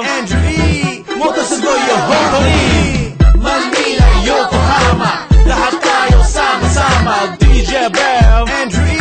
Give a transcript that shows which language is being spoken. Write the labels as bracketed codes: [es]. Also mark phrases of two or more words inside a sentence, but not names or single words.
[ja] Andrew E, もっとすごいよ本当に Manila, Yokohama [tl] lahat tayo sama-sama [ja] DJ Bell Andrew